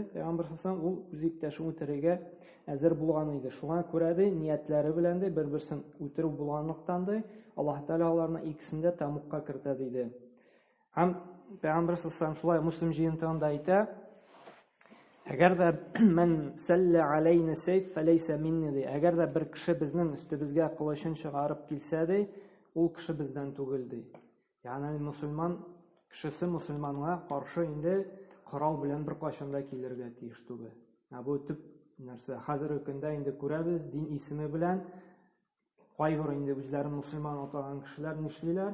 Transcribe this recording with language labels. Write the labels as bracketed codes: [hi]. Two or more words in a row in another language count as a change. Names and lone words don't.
[tt] Пәйгамбер саллаллаху ул үз иптәшен үтерергә әзер булган иде. Шуңа күрә ди, ниятләре белән дә бер-берсен үтерү булганлыктан да Аллаһ Тәала аларны икесен дә тәмугка кертә диде. Һәм Пәйгамбер саллаллаху шулай Муслим җыентыгында әйтә: "Әгәр дә [ar] من سل علينا السيف فليس مني" [tt] ди. Әгәр дә бер кеше безнең өстебезгә кылычын чыгарып килсә ди, ул кеше бездән түгел ди. Ягъни мусульман кешесе мусульманга каршы инде корал белән бер кайчан да килергә тиеш түгел. Бу төп нәрсә. Хәзерге көндә инде күрәбез, дин исеме белән кайбер инде үзләрен мусульман атаган кешеләр нишлиләр?